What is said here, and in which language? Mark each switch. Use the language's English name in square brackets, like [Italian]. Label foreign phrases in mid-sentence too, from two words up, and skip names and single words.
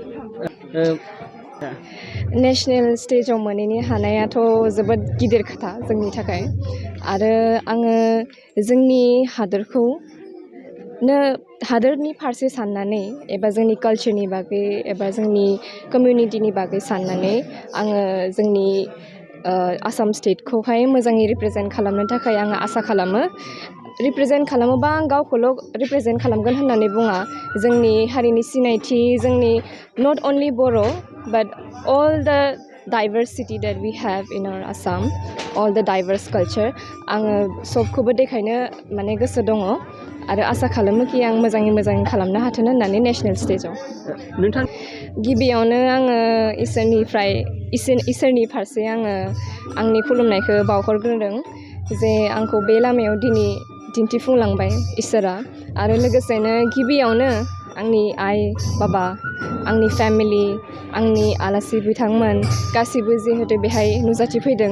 [Bodo] नेसनेल स्टेजाव मोनहैनो हानायाथ' जोबोद गिदिर खोथा जोंनि थाखाय आरो आङो जोंनि हादोरनि फारसे साननानै एबा जोंनि कालचारनि बागै एबा जोंनि कमिउनिटिनि बागै साननानै आङो जोंनि आसाम स्टेटखौहाय मोजाङै रिप्रेजेन्ट खालामनो थाखाय आङो आसा खालामो। रिप्रेजेन्ट खालामोबा आं गावखौल' रिप्रेजेन्ट खालामगोन होननानै बुङा। जोंनि हारिनि सिनायथि, जोंनि [English] not only Bodo but all the diversity that we have in our Assam, all the diverse culture, [Bodo] आङो सबखौबो देखायनो माने गोसो दङ आरो आसा खालामो कि आं मोजाङै खालामनो हाथों होननानै नेसनेल स्टेजाव। गिबियावनो आङो इसोरनि फारसे आङो आंनि खुलुमनायखौ बावहरग्रोदों जे आंखौ बे लामायाव दिनै दिन्थिफुंलांबाय इसोरा आरो लोगोसेनो गिबियावनो आंनि आइ बाबा, आंनि फेमिलि, आंनि आलासि बिथांमोन गासिबो जिहेतु बेहाय नुजाथिफैदों।